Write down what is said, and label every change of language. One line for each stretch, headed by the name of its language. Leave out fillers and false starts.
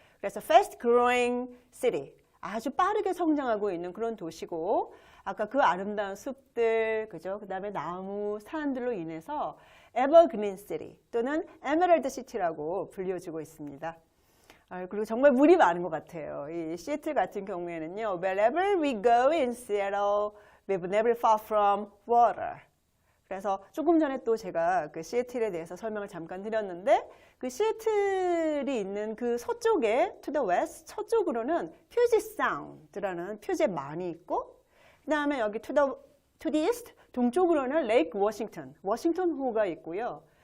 Korean: 그래서
English: fast growing city,
Korean: 아주 빠르게 성장하고 있는 그런 도시고 아까 그 아름다운 숲들, 그죠? 그다음에 나무, 산들로 인해서 에버그린 시티 또는 에메랄드 시티라고 불려지고 있습니다. 그리고 정말 물이 많은 것 같아요. 이 시애틀 같은 경우에는요.
English: Wherever we go in Seattle, we've never far from water.
Korean: 그래서 조금 전에 또 제가 그 시애틀에 대해서 설명을 잠깐 드렸는데 그 시애틀이 있는 그 서쪽에
English: to the west,
Korean: 서쪽으로는 퓨짓 사운드라는 표제 많이 있고 그 다음에 여기
English: to the east,
Korean: 동쪽으로는 레이크 워싱턴, 워싱턴호가 있고요.